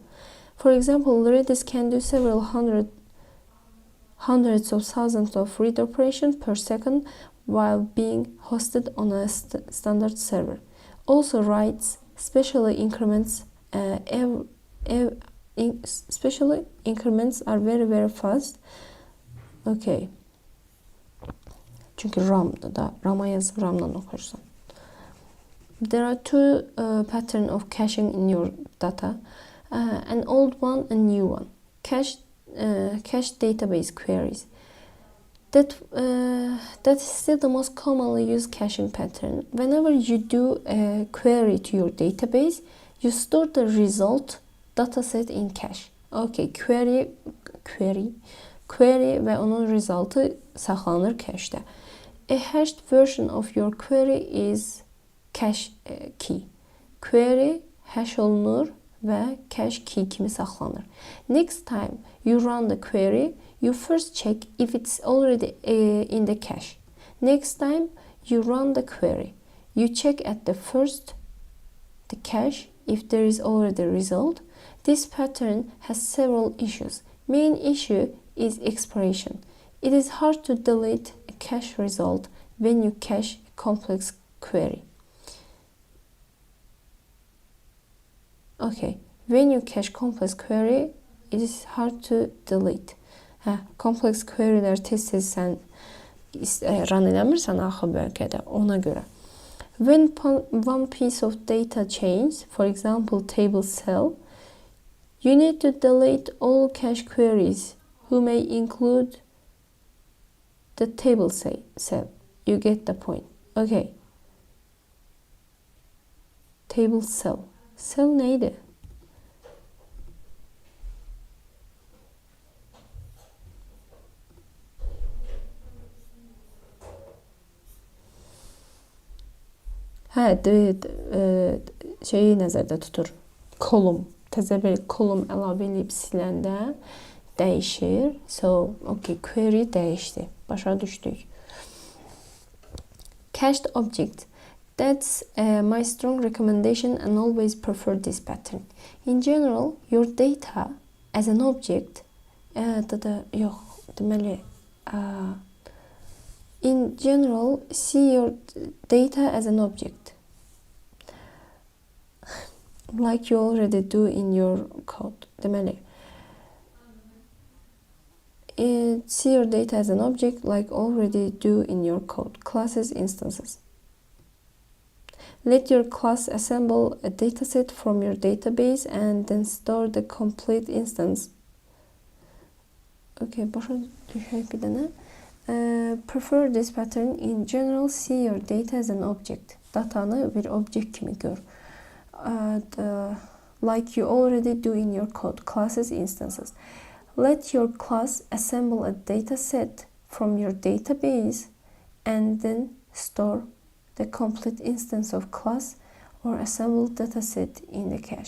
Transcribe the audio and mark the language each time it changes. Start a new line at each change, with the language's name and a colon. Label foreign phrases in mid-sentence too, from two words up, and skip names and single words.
English: For example, Redis can do several hundreds of thousands of read operations per second while being hosted on a standard server. Also, writes specially increments are very fast. Okay.
Turkish: Çünkü RAM'a yazıp RAM'dan okursan.
English: There are two patterns of caching in your data, an old one and new one. Cache database queries. That is still the most commonly used caching pattern. Whenever you do a query to your database, you store the result dataset in cache.
Azerbaijani: Okay, query ve onun resultı saklanır cache'de.
English: A hashed version of your query is cache key.
Azerbaijani: Query hash olunur ve
English: cache key
Azerbaijani: kimi saklanır.
English: Next time you run the query, you first check if it's already in the cache. Next time you run the query, you check at the cache if there is already a result. This pattern has several issues. Main issue is expiration. It is hard to delete a cache result when you cache a complex query. Okay, When you cache complex query, it is hard to delete.
Azerbaijani: Complex query'lər tez-tez sən run eləmirsən axı bölgədə, ona görə.
English: When one piece of data changes, for example, table cell, you need to delete all cache queries who may include the table cell. You get the point. Okay. Table cell.
Azerbaijani: Cell neydi? Şeyi nəzərdə tutur. Kolum. Təzə bir kolum əlavə edib siləndə dəyişir.
English: So, okay,
Azerbaijani: query dəyişdi. Başa düşdük.
English: Cached object. That's my strong recommendation and always prefer this pattern. In general, your data as an object
Azerbaijani: yox, deməli
English: in general, see your data as an object. Like you already do in your code. Deməli, see your data as an object like already do in your code. Classes, instances. Let your class assemble a dataset from your database and then store the complete instance.
Azerbaijani: Okay, başa düşək bir dənə.
English: Prefer this pattern. In general, see your data as an object.
Azerbaijani: Datanı bir object kimi gör.
English: Like you already do in your code. Classes, instances. Let your class assemble a dataset from your database and then store the complete instance of class or assemble dataset in the cache.